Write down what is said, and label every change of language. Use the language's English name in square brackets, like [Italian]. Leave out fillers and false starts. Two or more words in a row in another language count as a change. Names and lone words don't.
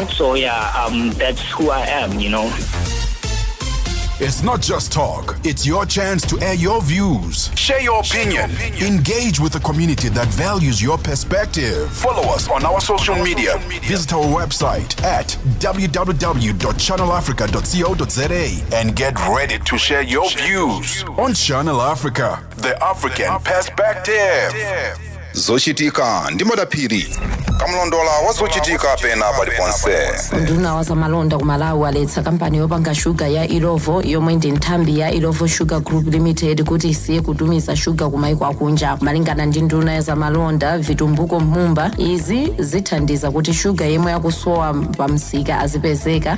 [English] So that's who I am, you know. It's not just talk. It's your chance to air your views. Share your opinion. Engage with a community that values your perspective. Follow us on our social media. Visit our website at www.channelafrica.co.za and get ready to share your views on Channel Africa, the African perspective. [Nyanja] Zochitika ndimodapiri kamlondola wazochitika pena paliponse nduna wazamalonda kumalawi aletsa kampani yopanga shuga ya Ilovo yomwe ndi nthambi ya Ilovo Sugar Group Limited kuti isiye kutumiza shuga kumaiko akunja. Malingana ndi nduna ya zamalonda Vitumbuko Mumba, izi zithandiza kuti shuga yemwe yakusowa pamsika azipezeka.